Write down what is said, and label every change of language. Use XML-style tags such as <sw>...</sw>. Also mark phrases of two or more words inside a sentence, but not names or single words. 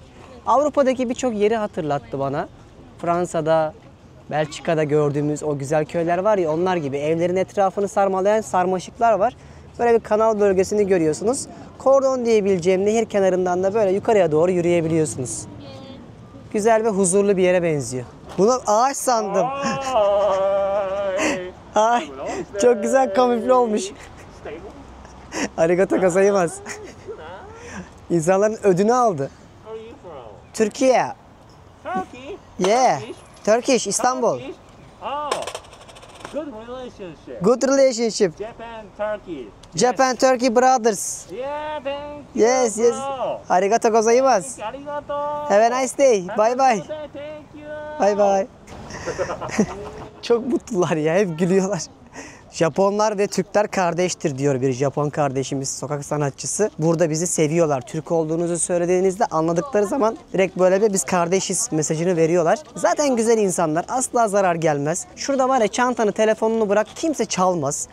<tr>Avrupa'daki birçok yeri hatırlattı bana. Fransa'da, Belçika'da gördüğümüz o güzel köyler var ya, onlar gibi evlerin etrafını sarmalayan sarmaşıklar var. Böyle bir kanal bölgesini görüyorsunuz. Kordon diyebileceğim nehir kenarından da böyle yukarıya doğru yürüyebiliyorsunuz. Güzel ve huzurlu bir yere benziyor. Bunu ağaç sandım. Ay, çok güzel kamufle olmuş.</tr> <ja>ありがとうございます.</ja> <tr>İnsanların ödünü aldı. Türkiye.</tr> <en>Turkey? Yeah. Turkish, Istanbul. Oh, good relationship. Good relationship. Japan, Turkey. Japan, Turkey brothers. Yeah, thank you. Yes, yes. bro.</en> <ja>ありがとうございます. Arigato.</ja> <en>Have a nice day. Bye bye. Thank you. Bye bye.</en> <tr>Çok mutlular ya, hep gülüyorlar. Japonlar ve Türkler kardeştir diyor bir Japon kardeşimiz, sokak sanatçısı. Burada bizi seviyorlar. Türk olduğunuzu söylediğinizde anladıkları zaman direkt böyle bir biz kardeşiz mesajını veriyorlar. Zaten güzel insanlar, asla zarar gelmez. Şurada var ya, çantanı, telefonunu bırak, kimse çalmaz.</tr>